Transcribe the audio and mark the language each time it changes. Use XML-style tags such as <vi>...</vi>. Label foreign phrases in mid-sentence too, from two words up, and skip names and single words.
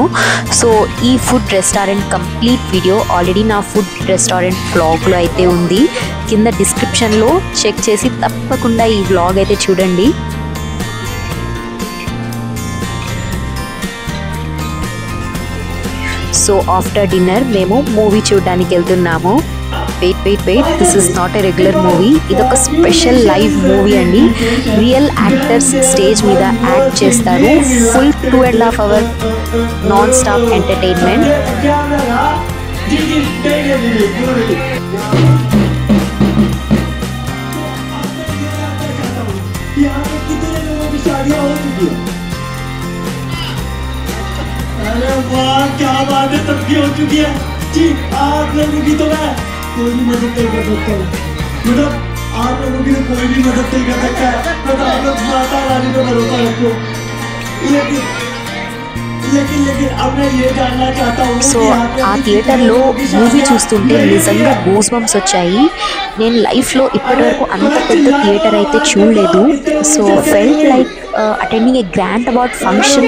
<te>సో ఈ</te> <en>food restaurant complete video already</en> <te>నా</te> <en>food restaurant</en> <te>వ్లాగ్లో అయితే ఉంది. కింద డిస్క్రిప్షన్లో చెక్ చేసి తప్పకుండా ఈ వ్లాగ్ అయితే చూడండి.</te> <en>so after dinner</en> <te>మేము మూవీ చూడడానికి వెళ్తున్నాము. వెయిట్,</te> <en>This is not a regular movie. ఇదొక special live movie అండి. real actors stage</en> <te>మీద యాక్ట్ చేస్తారు.</te> <en>ఫుల్ 2.5 hour non stop entertainment.</en> <hi>अरे वाह, क्या बात है, तब की हो चुकी है जी। आप लोगों की तो मैं कोई भी मदद नहीं कर सकता हूँ, मतलब आप लोगों की तो कोई भी मदद नहीं कर सकता है। मतलब आप लोग माता रानी को भरोसा रखो, लेकिन अब मैं ये जानना चाहता हूँ।</hi> <te>సో ఆ థియేటర్లో మూవీ చూస్తుంటే నిజంగా</te> <en>goose bumps</en> <te>వచ్చాయి. నేను లైఫ్లో ఇప్పటివరకు అంత పెద్ద థియేటర్ అయితే చూడలేదు.</te> <en>So felt like attending a grand award function.</en>